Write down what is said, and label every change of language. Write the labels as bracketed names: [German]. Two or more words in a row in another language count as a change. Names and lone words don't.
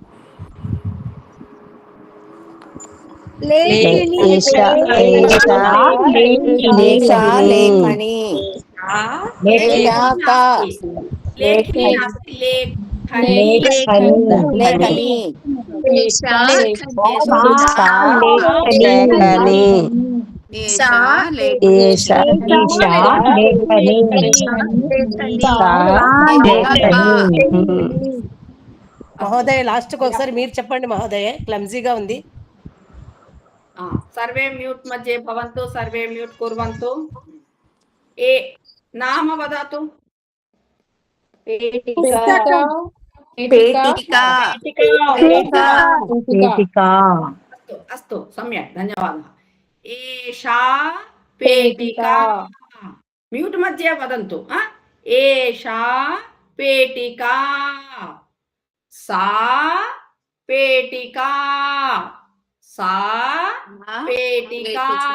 [Sanskrit] एषा लेखनी लेखनी नास्ति लेखनी [Telugu] మహోదయ లాస్ట్ కి ఒకసారి మీరు చెప్పండి మహోదయ క్లమ్జీగా ఉంది [Sanskrit] सर्वे म्यूट मध्ये भवन्तु सर्वे म्यूट कुर्वन्तु ए नाम वदतु पेटिका अस्तु सम्यक् धन्यवादः एषा पेटिका म्यूट मध्ये वदन्तु एषा पेटिका सा पेटिका सा पेटिका